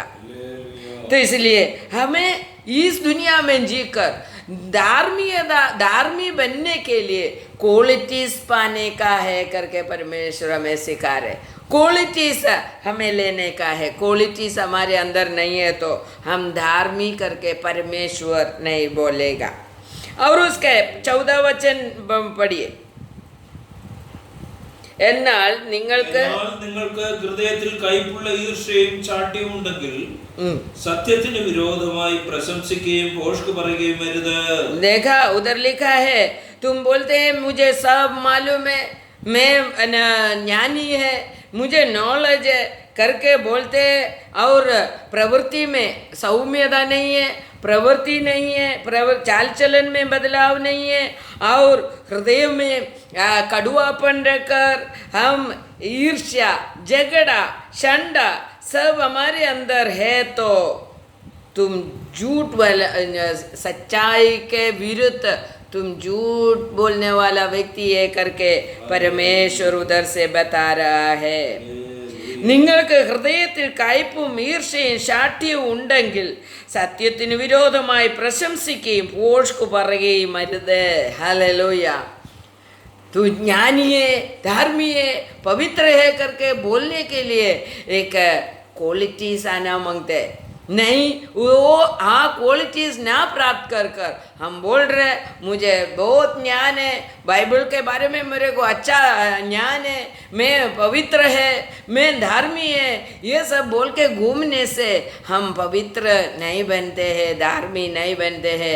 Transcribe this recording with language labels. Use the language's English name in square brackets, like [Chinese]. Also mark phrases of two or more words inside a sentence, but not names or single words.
[Hindi] तो इसलिए हमें इस दुनिया में जीकर धार्मिक बनने के लिए क्वालिटीज पाने का है करके परमेश्वर हमें सिखा रहे। क्वालिटीज हमें लेने का है, क्वालिटीज हमारे अंदर नहीं है तो हम धार्मिक करके परमेश्वर नहीं बोलेगा। और उसके 14 वचन पढ़िए। [Malayalam] എന്നാൽ നിങ്ങൾക്ക് ഹൃദയത്തിൽ കൈപ്പുള്ള ഈർഷ്യയും ചാട്യവും ഉണ്ടെങ്കിൽ സത്യത്തിന് വിരോധമായി പ്രശംസിക്കുകയും ഭോഷ്ക് പറയുകയും വരുത്। [Hindi] देखा उधर लिखा है, तुम बोलते हैं मुझे सब मालूम है, मैं ज्ञानी है, मुझे नॉलेज है करके बोलते हैं, और प्रवृत्ति में सौम्यता नहीं है, प्रवृत्ति नहीं है, चाल चलन में बदलाव नहीं है, और हृदय में कड़ुआपन रखकर हम ईर्ष्या, झगड़ा, शंडा सब हमारे अंदर है, तो तुम झूठ वाला, सच्चाई के विरुद्ध तुम झूठ बोलने वाला व्यक्ति है करके परमेश्वर उधर से बता रहा है। [Malayalam] നിങ്ങൾക്ക് ഹൃദയത്തിൽ കയ്പും ഈർഷ്യയും ശാഠ്യവും ഉണ്ടെങ്കിൽ സത്യത്തിന് വിരോധമായി പ്രശംസിക്കുകയും ഭോഷ്ക് പറയുകയും അരുത്। ഹല്ലേലൂയ। [Hindi] तो ज्ञानी है, धार्मिक है, पवित्र है करके बोलने के लिए एक क्वालिटीज आना मांगते हैं। नहीं, वो क्वालिटीज ना प्राप्त कर कर हम बोल रहे मुझे बहुत ज्ञान है, बाइबल के बारे में मेरे को अच्छा ज्ञान है, मैं पवित्र है, मैं धार्मिक है, ये सब बोल के घूमने से हम पवित्र नहीं बनते हैं, धार्मिक नहीं बनते हैं।